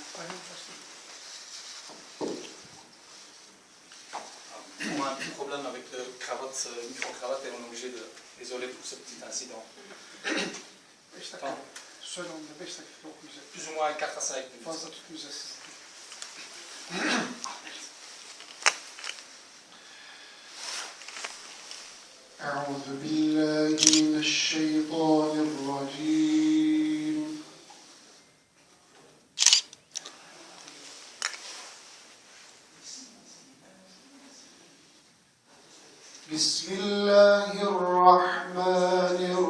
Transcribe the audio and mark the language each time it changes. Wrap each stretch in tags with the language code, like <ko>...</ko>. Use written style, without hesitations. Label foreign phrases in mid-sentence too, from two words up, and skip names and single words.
<tr>Aynen başladı.</tr> <fr>On a un petit problème avec le cravate, micro-cravate et on est obligé de isoler pour ce petit incident.</fr> <tr>5 dakika. Söyle onu da 5 dakika okuyacak.</tr> <fr>Plus ou moins 4 à 5 minutes.</fr> <tr>Fazla tutmayacağız sizi.</tr> <ar>أعوذ بالله من الشيطان الرجيم بسم الله الرحمن</ar>